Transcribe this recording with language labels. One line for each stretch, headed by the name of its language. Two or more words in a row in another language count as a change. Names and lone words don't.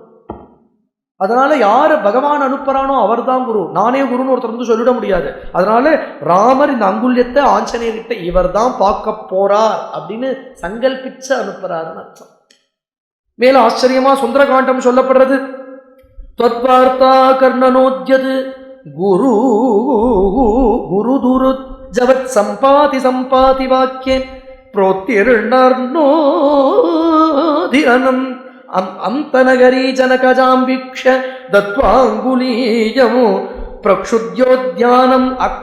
Tamil: அதனால யாரு பகவான் அனுப்புறானோ அவர் தான் குரு. நானே குருன்னு ஒருத்தர் வந்து சொல்லிட முடியாது. அதனால ராமர் இந்த அங்குல்யத்தை ஆஞ்சநேயர்கிட்ட இவர் தான் பார்க்க போறார் அப்படின்னு சங்கல்பிச்சு அனுப்புறாருன்னு அர்த்தம். மேல ஆச்சரியமா சுந்தரகாண்டம் சொல்லப்படுறது.
Sanskrit: त्वद्वार्ता कर्णनोद्यत् गुरु गुरुदुरु जवत् संपाति संपाति वाक्ये प्रोत्तीर्णार्णोधिरनम् अंतनगरी जनकजां वीक्ष्य दत्वांगुलीयमु प्रक्षुद्योद्यानम्